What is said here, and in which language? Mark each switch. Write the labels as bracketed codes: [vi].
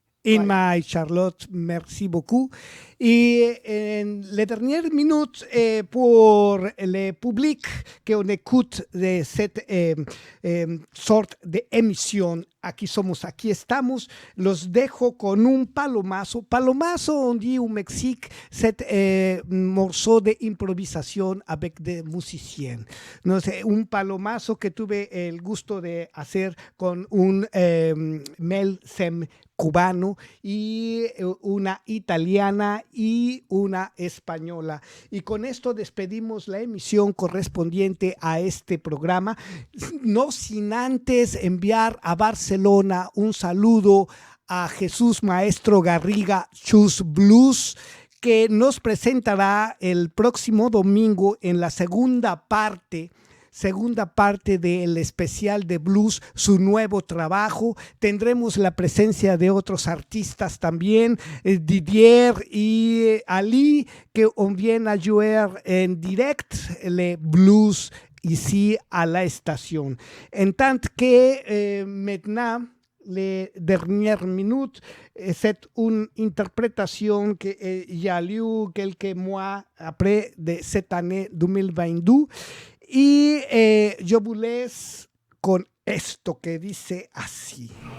[fr] Inma et Charlotte, merci beaucoup. Et en les dernières minutes, pour le public qu'on écoute de cette sorte d'émission, Aquí somos, aquí estamos, [es] los dejo con un palomazo. [fr] Palomazo, on dit au Mexique, cet morceau d'improvisation avec des musiciens. [es] No sé, un palomazo que tuve el gusto de hacer con un Mel Sem cubano y una italiana y una española. Y con esto despedimos la emisión correspondiente a este programa, no sin antes enviar a Barcelona un saludo a Jesús Maestro Garriga Chus Blues, que nos presentará el próximo domingo en la segunda parte del especial de blues, su nuevo trabajo. Tendremos la presencia de otros artistas también, [fr] Didier y Ali, que viennent a jouer en direct le blues ici à la station. En tant que maintenant, les dernières minutes, c'est une interprétation que j'ai eue quelques mois après de cette année 2022. [es] Y yo [fr] vous laisse [es] con esto que dice así.